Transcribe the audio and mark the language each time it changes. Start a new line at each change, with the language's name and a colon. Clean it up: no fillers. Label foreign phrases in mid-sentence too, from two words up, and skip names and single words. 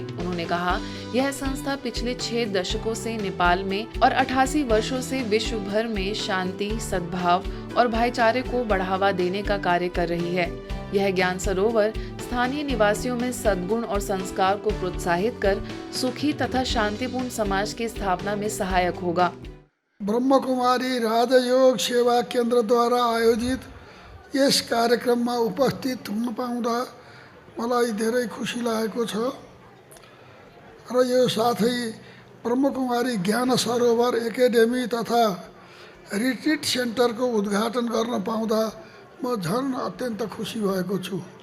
Hindi: उन्होंने कहा, यह संस्था पिछले 6 दशकों से नेपाल में और 88 वर्षों से विश्व भर में शांति, सद्भाव और भाईचारे को बढ़ावा देने का कार्य कर रही है। यह ज्ञान सरोवर स्थानीय निवासियों में सद्गुण और संस्कार को प्रोत्साहित कर सुखी तथा शांतिपूर्ण समाज की स्थापना में सहायक होगा।
Nepali: ब्रह्म कुमारी राजयोग सेवा केन्द्र द्वारा आयोजित यस कार्यक्रममा उपस्थित हुन पाउँदा मलाई धेरै खुसी लागेको छ र यो साथै ब्रह्म कुमारी ज्ञान सरोवर एकेडेमी तथा रिट्रिट सेन्टरको उद्घाटन गर्न पाउँदा म झन् अत्यन्त खुसी भएको छु।